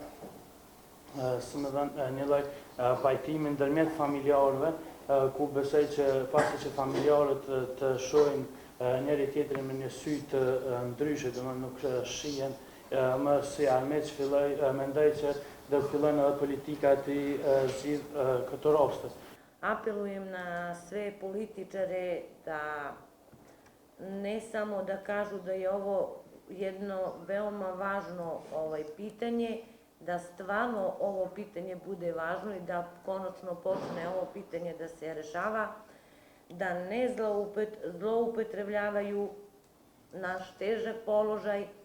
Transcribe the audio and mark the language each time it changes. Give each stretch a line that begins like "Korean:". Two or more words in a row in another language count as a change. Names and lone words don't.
Albanian: si më thënë, një lloj pajtimi ndërmjet familjarëve, ku besoj që pasi që familjarët të shohin njëri tjetrin me një sy të ndryshe, domethënë nuk shihen më si armiq, mendoj që do të fillojnë edhe politika të zgjidh këto raste.
Serbian: Apelujem na sve političare da ne samo da kažu da je ovo jedno veoma važno pitanje, da stvarno ovo pitanje bude važno i da konačno počne ovo pitanje da se rešava, da ne zloupotrebljavaju naš težak položaj,